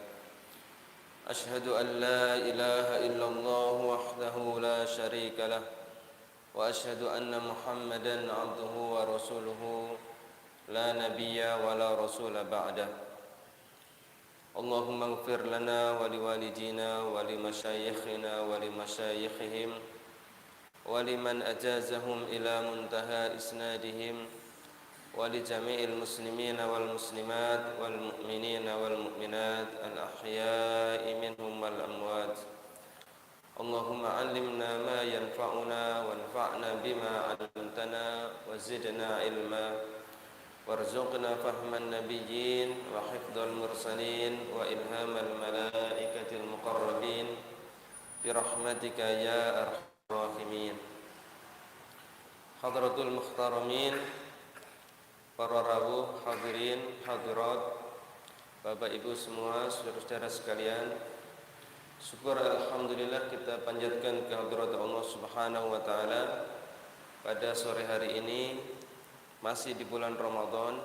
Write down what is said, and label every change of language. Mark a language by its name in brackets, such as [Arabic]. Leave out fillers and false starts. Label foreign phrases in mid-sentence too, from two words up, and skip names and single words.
[Arabic] أشهد أن لا إله إلا الله وحده لا شريك له وأشهد أن محمدا عبده ورسوله لا نبي ولا رسول بعده. اللهم اغفر لنا ولوالدينا ولمشايخنا ولمشايخهم ولمن أجازهم إلى منتهى إسنادهم ولجميع المسلمين والمسلمات والمؤمنين والمؤمنات الأحياء منهم والأموات. اللهم علمنا ما ينفعنا وانفعنا بما علمتنا وزدنا علما وارزقنا فهم النبيين وحفظ المرسلين وإلهام الملائكة المقربين برحمتك يا أرحم الراحمين. حضرة المحترمين, [Indonesian] para rawuh, hadirin, hadirat, Bapak Ibu semua, saudara-saudara sekalian, syukur alhamdulillah kita panjatkan kehadirat Allah [Arabic] سبحانه وتعالى [Indonesian] pada sore hari ini, masih di bulan Ramadan.